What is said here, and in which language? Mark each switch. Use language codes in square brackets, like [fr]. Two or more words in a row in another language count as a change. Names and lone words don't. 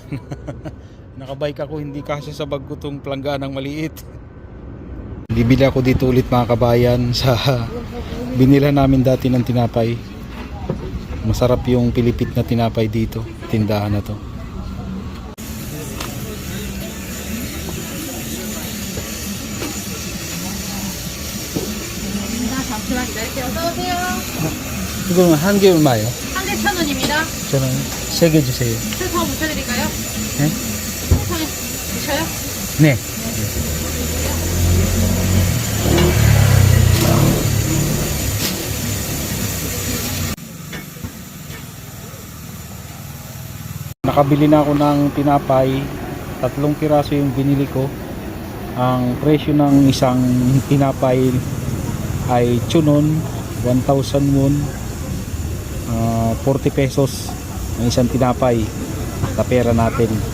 [tl] Nakabike ako, hindi kasi sa bag ko tong plangganang maliit. Bibili ako dito ulit mga kabayan sa binila namin dati ng tinapay. Masarap yung pilipit na tinapay dito, tindahan na to. [ko] 이거는 한 개 얼마예요? 한 개 1,000원입니다. 저는 3개 주세요. 더 묻혀드릴까요? 네? 손에 묻혀요? 네. [tl] Nakabili na ako ng tinapay. 3 piraso yung binili ko. Ang presyo ng isang tinapay ay chunon, 1,000 won, 40 pesos ang isang tinapay sa pera natin.